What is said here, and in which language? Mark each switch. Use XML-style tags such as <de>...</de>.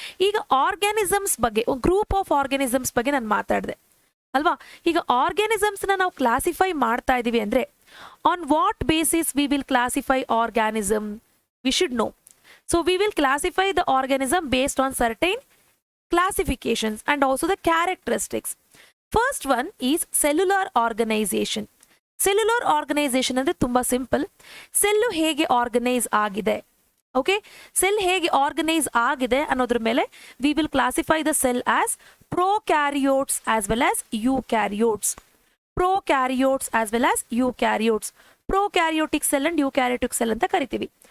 <kn>ಈಗ ಆರ್ಗ್ಯಾನಿಸಮ್ಸ್ ಬಗ್ಗೆ, group of organisms ಬಗ್ಗೆ ನಾನು ಮಾತಾಡಿದೆ ಅಲ್ವಾ? ಈಗ ಆರ್ಗ್ಯಾನಿಸಮ್ಸ್ನ ನಾವು ಕ್ಲಾಸಿಫೈ ಮಾಡ್ತಾ ಇದ್ದೀವಿ ಅಂದರೆ</kn> <en>On what basis we will classify organism? We should know. So we will classify the organism based on certain classifications and also the characteristics. First one is cellular organization.</en> <kn>Cellular organisation ಅಂದರೆ ತುಂಬ simple. Cell ಹೇಗೆ organise ಆಗಿದೆ, okay, cell ಹೇಗೆ organise ಆಗಿದೆ ಅನ್ನೋದ್ರ ಮೇಲೆ</kn> <en>We will classify the cell as prokaryotes as well as eukaryotes.</en> <kn>Prokaryotes as well as ಯೂಕ್ಯಾರಿಯೋಟ್ಸ್. Prokaryotic cell and ಯೂಕ್ಯಾರಿಯೋಟಿಕ್ cell ಅಂತ ಕರಿತೀವಿ.</kn>